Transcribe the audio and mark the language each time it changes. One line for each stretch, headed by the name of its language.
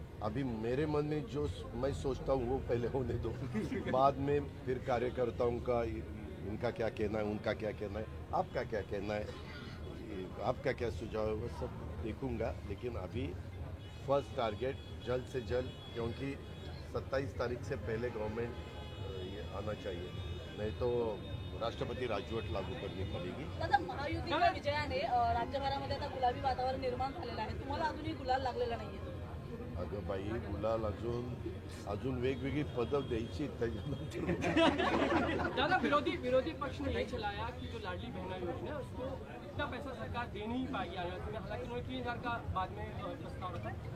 Hindi: अभी मेरे मन में जो मैं सोचता हूँ वो पहले होने दो, बाद में फिर कार्यकर्ताओं का इनका क्या कहना है, उनका क्या कहना है, आपका क्या कहना है, आपका क्या सुझाव है, वो सब देखूंगा। लेकिन अभी फर्स्ट टारगेट जल्द से जल्द, क्योंकि 27 तारीख से पहले गवर्नमेंट ये आना चाहिए, नहीं तो राष्ट्रपती राजवट लागू करनी पडेगी।
Marathi: दादा महायुतीच्या विजयाने राज्यभरामध्ये आता गुलाबी वातावरण निर्माण झालेलं आहे, तुम्हाला अजूनही गुलाल लागलेला नाहीये? अगं बाई, गुलाल अजून वेगवेगळी पदं द्यायची त्याच्यानंतर।
Hindi: दादा विरोधी पक्ष ने यही चलाया कि जो लाडली बहना योजना है उसको इतना पैसा सरकार दे नहीं पाएगी आने वाले, हालांकि उन्होंने 3000 का बाद में प्रस्ताव रखा।